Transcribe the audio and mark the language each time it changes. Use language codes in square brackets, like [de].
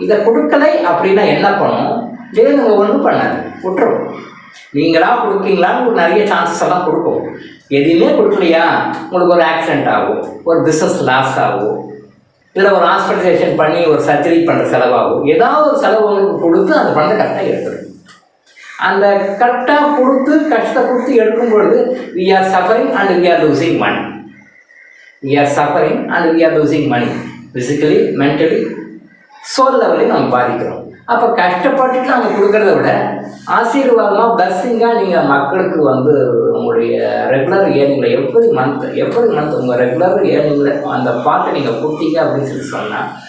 [ta] இதை கொடுக்கலை அப்படின்னா என்ன பண்ணணும்? இதே நீங்கள் ஒன்றும் பண்ணாது, விட்டுரும். நீங்களாக கொடுப்பீங்களான்னு உங்களுக்கு நிறைய சான்சஸ் எல்லாம் கொடுக்கும். எதுவுமே கொடுக்கலையா, உங்களுக்கு ஒரு ஆக்சிடெண்ட் ஆகும், ஒரு பிஸ்னஸ் லாஸ் ஆகும், இல்லை ஒரு ஹாஸ்பிட்டலைசேஷன் பண்ணி ஒரு சர்ஜரி பண்ணுற செலவாகும், ஏதாவது ஒரு செலவு உங்களுக்கு கொடுத்து அந்த பணத்தை கரெக்டாக எடுத்துடும். அந்த கரெக்டாக கொடுத்து கஷ்டத்தை கொடுத்து எடுக்கும் பொழுது [en] we are suffering and we are losing money. We are suffering and we are losing money. Physically, mentally, soul [ta] லெவலையும் நம்ம பாதிக்கிறோம். அப்போ கஷ்டப்பட்டுட்டு நம்ம கொடுக்கறத விட ஆசீர்வாதமாக பிளஸ்ஸிங்காக நீங்கள் மக்களுக்கு உங்களுடைய ரெகுலர் ஏர்னிங்கில் எப்படி மந்த் உங்கள் ரெகுலர் ஏர்னிங்கில் அந்த பாட்டை நீங்கள் கொடுத்தீங்க அப்படின்னு சொன்னால்